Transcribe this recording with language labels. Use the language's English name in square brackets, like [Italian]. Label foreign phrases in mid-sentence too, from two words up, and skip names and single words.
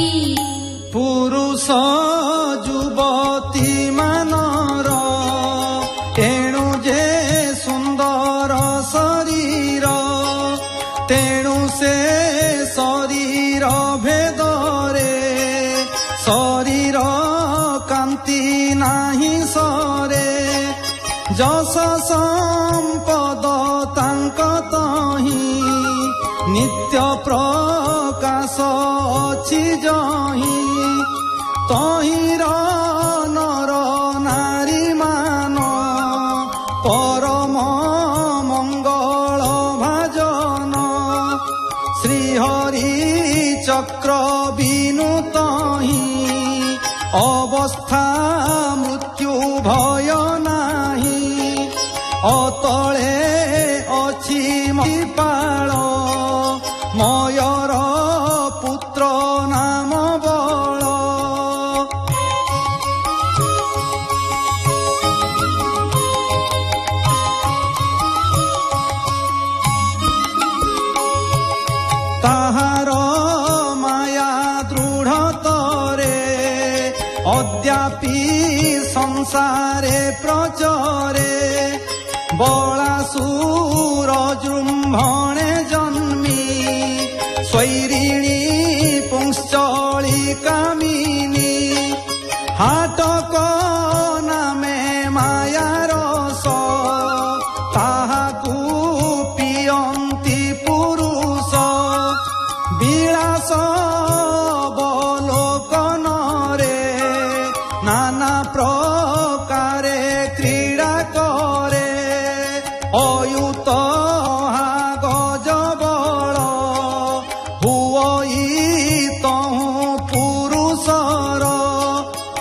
[Odia] ପୁରୁଷ ଯୁବତୀ ମାନର ତେଣୁ ଯେ ସୁନ୍ଦର ଶରୀର ତେଣୁ ସେ ଶରୀର ଭେଦରେ ଶରୀର କାନ୍ତି ନାହି ସରେ ଯସ ସମ୍ପଦ ତାଙ୍କ ତହି ନିତ୍ୟ ପ୍ରକାଶ ଅଛି ଯହି ତହିର ନର ନାରୀ ମାନ ପରମ ମଙ୍ଗଳ ଭାଜନ ଶ୍ରୀହରି ଚକ୍ର ବିନୁ ତହି ଅବସ୍ଥା ମୃତ୍ୟୁ ଭୟ ନାହି ଅତଳେ ଅଛି ମହିପାଳ ମୟର ପୁତ୍ର ନାମ ବଳ। ତାହାର ମାୟା ଦୃଢ଼ତରେ ଅଦ୍ୟାପି ସଂସାରେ ପ୍ରଚରେ ବଳାସୁର ଜୃମ୍ଭଣେ ଜନ୍ମି ସ୍ୱୈରିଣୀ ପୁଂଶ୍ଚଳୀ କାମିନୀ ହାଟକ ନାମେ ମାୟା ରସ ତାହାକୁ ପିଅନ୍ତି ପୁରୁଷ ବିଳାସ ଅବଲୋକନରେ ନାନା ପ୍ରକାରେ କ୍ରୀଡ଼ା କରେ ଅୟୁତ ଗଜବଳ ହୁଇ ତହୁ ପୁରୁଷର